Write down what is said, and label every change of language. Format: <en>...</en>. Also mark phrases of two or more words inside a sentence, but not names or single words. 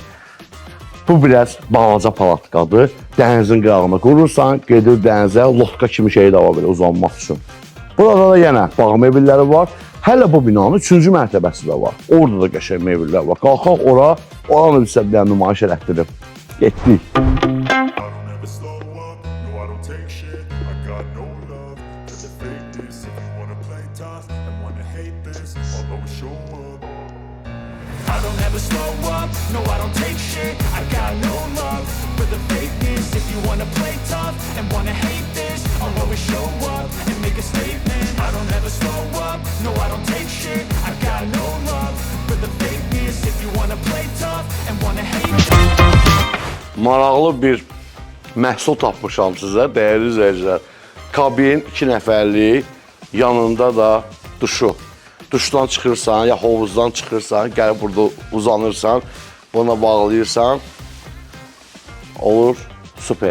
<az>Bu biraz balaca palatkadır. Dənizin qırağına qurursan, gedir dənizə, lotka kimi şey də var belə uzanmaq üçün. Burada da yenə bağ mebelləri var. Hələ bu binanın 3-cü mərtəbəsi də var. Orada da qəşəng mebellər var. Qalxaq ora, oranı bizə bir dənə nümayiş elətdirib. Getdik.</az> <en>I don't ever slow up, no I don't take shit. I got no love for the fakeness. If you wanna play tough and wanna hate this, I'll always show up and make a statement. I don't ever slow up, no I don't take shit. I got no love for the fakeness. If you wanna play tough and wanna hate this.</en> <az>Maraqlı bir məhsul tapmışam sizə, dəyərli izləyicilər. Kabin 2 nəfərlik, yanında da duşu. Duşdan çıxırsan, ya hovuzdan çıxırsan, gəlib burada uzanırsan, buna bağlayırsan, olur, süper.</az>